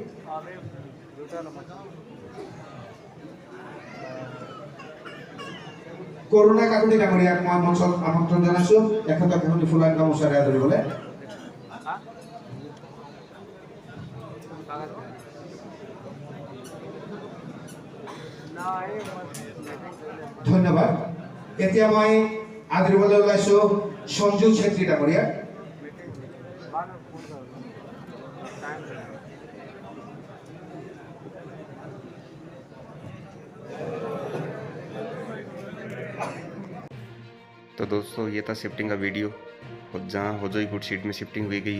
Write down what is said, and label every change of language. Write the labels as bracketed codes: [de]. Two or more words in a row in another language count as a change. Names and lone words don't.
[as] করোনা কাকুতি ডাঙৰীয়াক মই মঞ্চত আমন্ত্ৰণ জনাইছো এখেতক এখনি ফুলান গামোচাৰে আদৰিবলৈ। ধন্যবাদ। এতিয়া মই আদৰিবলৈ ওলাইছো সঞ্জু ছেত্ৰী ডাঙৰীয়াক। [hi] तो दोस्तों, ये था शिफ्टिंग का वीडियो और जहाँ होजाई गुड शीट में शिफ्टिंग हुई गई है।